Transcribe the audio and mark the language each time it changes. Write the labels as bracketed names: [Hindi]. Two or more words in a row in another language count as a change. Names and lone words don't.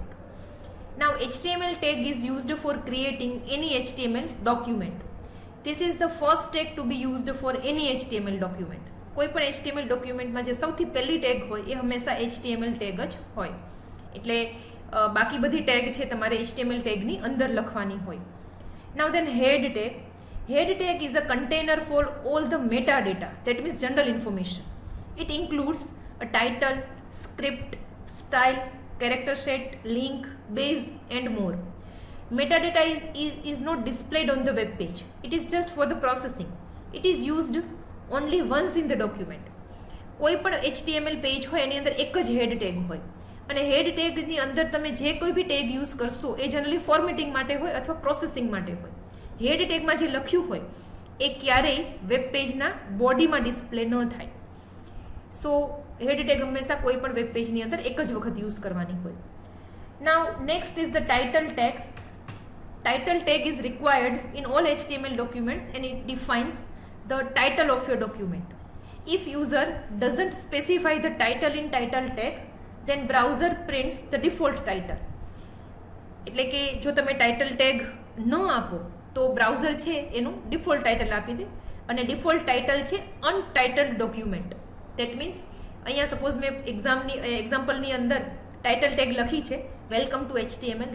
[English] Now HTML tag is used for creating any HTML document. This is the first tag to be used for any HTML document. [Gujarati] કોઈ પણ HTML ડોક્યુમેન્ટમાં જે સૌથી પહેલી ટેગ હોય એ હંમેશા HTML ટેગ જ હોય. એટલે બાકી બધી ટેગ છે તમારે HTML ટેગની અંદર લખવાની હોય. [English] now then head tag. Head tag is a container for all the metadata, that means general information. It includes a title, script, style, character set, link, base and more. Metadata is not displayed on the web page. It is just for the processing. It is used only once in the document. [Gujarati] કોઈ પણ HTML પેજ હોય એની અંદર એક જ હેડ ટેગ હોય અને હેડ ટેગની અંદર તમે જે કોઈ બી ટેગ યુઝ કરશો એ [English] generally formatting [Gujarati] માટે હોય અથવા પ્રોસેસિંગ માટે હોય. હેડ ટેગમાં જે લખ્યું હોય એ ક્યારેય વેબ પેજના બોડીમાં ડિસ્પ્લે ન થાય. [English] so head tag [Gujarati] હંમેશા કોઈ પણ વેબ પેજની અંદર એક જ વખત યુઝ કરવાની હોય. [English] Now next is the title tag. Title tag is required in all HTML documents and it defines the title of your document. If user doesn't specify the title in title tag, then browser prints the default title. [Gujarati] એટલે કે જો તમે [English] title tag [Gujarati] ન આપો તો બ્રાઉઝર છે એનું [English] default title [Gujarati] આપી દે અને [English] default title [Gujarati] છે [English] untitled document. that means [Gujarati] અહીંયા સપોઝ મેં એક્ઝામ્પલની અંદર [English] title tag [Gujarati] લખી છે [English] welcome to HTML.